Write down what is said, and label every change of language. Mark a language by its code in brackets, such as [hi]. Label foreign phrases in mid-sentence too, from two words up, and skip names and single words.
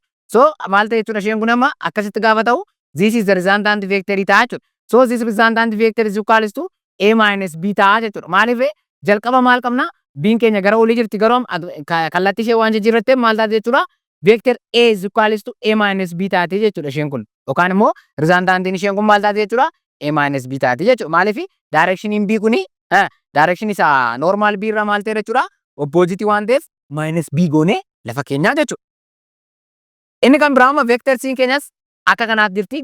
[om] So maal ta'e jechuudha isheen kun amma akkasitti gaafa ta'u [en] this is the resultant vector [om] ta'a jechuudha. [en] So this resultant vector is equals to A minus B [om] ta'a jechuudha. Maaliif jalqaba maal qabna? B keenya gara olii jirti garuu kallattii ishee waan jijjiirratte maal taate jechuudha? [en] Vector A is equals to A minus B [om] taate jechuudha isheen kun. Yookaan immoo resultantiin isheen kun maal taate jechuudha? [en] A minus B [om] taate jechuudha. Maaliif direction B kuni direction isa normal B irraa maal ta'e jechuudha? Opposite waan ta'eef minus B goone lafa keenyaa jechuudha. Inni kan biraa amma vector C keenyas akka kanaaf jirti.